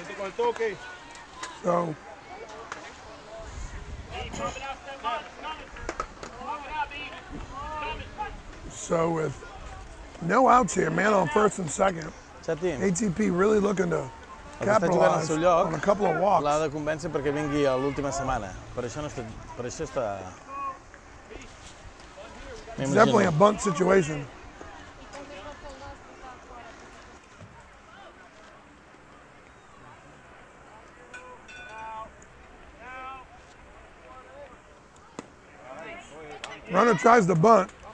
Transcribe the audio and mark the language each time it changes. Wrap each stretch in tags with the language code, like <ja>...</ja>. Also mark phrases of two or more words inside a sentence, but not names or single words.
<en>So with no outs here, man on first and second, ATP really looking to capitalize on a couple of walks.</en> <ca>La de convèncer perquè vingui a l'última setmana. Per això està...</ca> <en>It's definitely a bunt situation. Runner tries to bunt.</en>